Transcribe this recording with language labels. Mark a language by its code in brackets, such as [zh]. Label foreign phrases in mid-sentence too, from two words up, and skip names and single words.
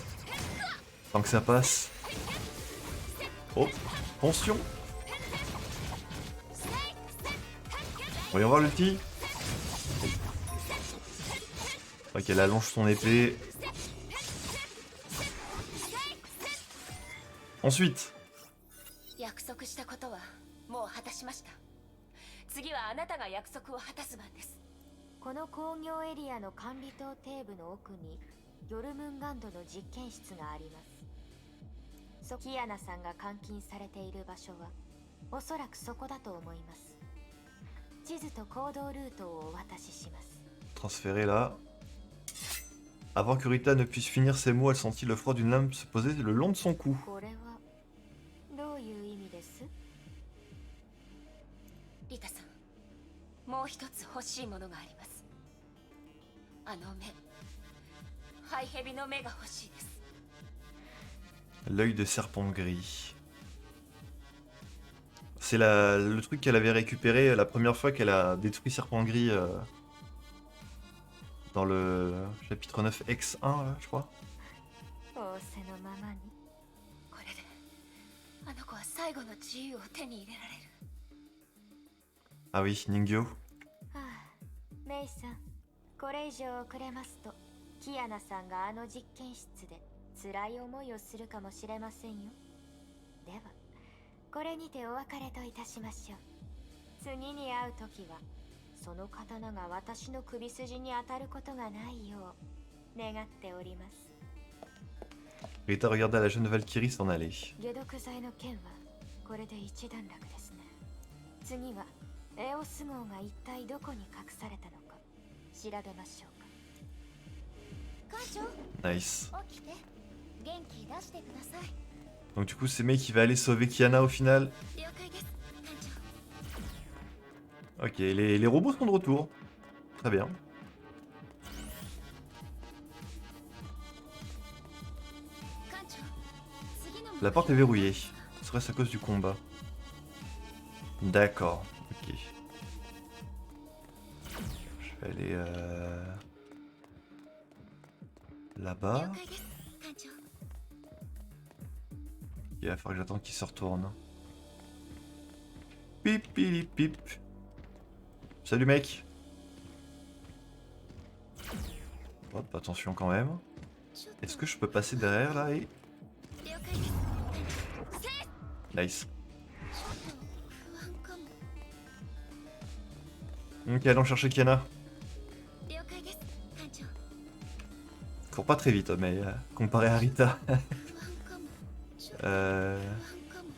[fr] Tant que ça passe. Oh, pension. Voyons voir l'ulti. Ok, elle allonge son épée. Ensuite. [ja] 約束したことはもう果たしました。次はあなたが約束を果たす番です。この工業エリアの管理棟底部の奥にヨルムンガンドの実験室があります。キアナさんが監禁されている場所はおそらくそこだと思います。地図と行動ルートをお渡しします。 [fr] Transférer là. Avant que Rita ne puisse finir ses mots, elle sentit le froid d'une lame se poser le long de son cou. [ja] これはどういう意味です？リタさん、もう一つ欲しいものがあります。あの目、ハイヘビの目が欲しいです。 [fr] L'œil de serpent gris. C'est le truc qu'elle avait récupéré la première fois qu'elle a détruit Serpent Gris dans le chapitre 9 X1, là, je crois. [ja] 仰せのままに。これであの子は最後の自由を手に入れられる。 [fr] Ah oui, Ningyo. [ja] はあ、メイさん、これ以上遅れますとキアナさんがあの実験室で辛い思いをするかもしれませんよ。ではこれにてお別れといたしましょう。次に会う時はその刀が私の首筋に当たることがないよう願っております。 [fr] Rita regarda la jeune Valkyrie s'en aller. [ja] 解毒剤の件はこれで一段落ですね。次はエオス号が一体どこに隠されたのか調べましょうか。艦長、 Nice. 起きて元気出してください。 [fr] Donc du coup, c'est Mei qui va aller sauver Kiana au final. [ja] 了解です、艦長。 [fr] Ok, les robots sont de retour. Très bien. [ja] 艦長、次の [fr] La porte est verrouillée. Serait-ce à cause du combat? D'accord. Ok. Je vais aller là-bas. [ja] 了解です、艦長。 [fr] Il va falloir que j'attende qu'il se retourne. Pip pip pip. Salut mec. Hop, attention quand même. Est-ce que je peux passer derrière là et... [ja] 了解です、艦長。 Nice. ちょっと不安かも。 [fr] Ok, allons chercher Kiana. [ja] 了解です、艦長。 [fr] Cours pas très vite, mais comparé à Rita. [ja] 不安かも。ちょっと不安かも。